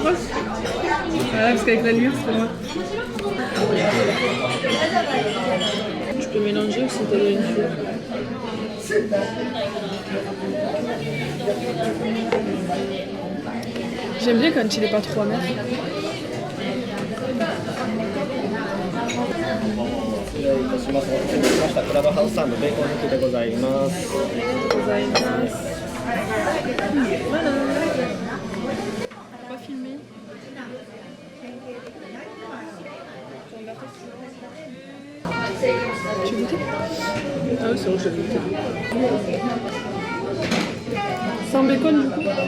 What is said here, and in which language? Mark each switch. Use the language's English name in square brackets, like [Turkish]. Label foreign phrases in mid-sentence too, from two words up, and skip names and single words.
[French] Voilà, parce qu'avec la lumière, c'est moi. Tu peux mélanger ou c'est une chose. J'aime bien quand il est pas trop amer. [Japanese] いたします。お待たせしました。クラブハウスサンドベーコン抜きでございます。 [French] Pas filmé. Tu veux goûter? Ah oui, c'est bon, je vais goûter. Sans bacon du coup?